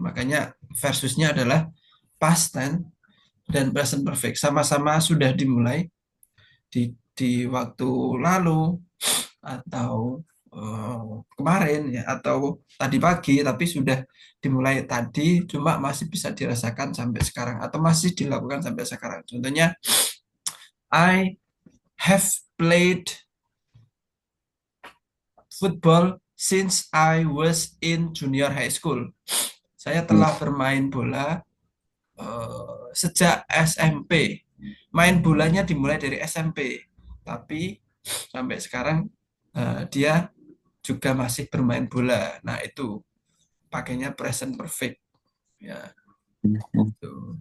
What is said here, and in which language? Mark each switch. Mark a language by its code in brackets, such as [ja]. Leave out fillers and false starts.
[id] Makanya versusnya adalah past tense dan present perfect. Sama-sama sudah dimulai di waktu lalu atau kemarin ya, atau tadi pagi, tapi sudah dimulai tadi, cuma masih bisa dirasakan sampai sekarang atau masih dilakukan sampai sekarang. [en] Contohnya, I have played football since I was in junior high school. [id] Saya telah bermain bola sejak SMP. Main bolanya dimulai dari SMP, tapi sampai sekarang dia juga masih bermain bola. Nah, itu pakainya present perfect. Ya, itu.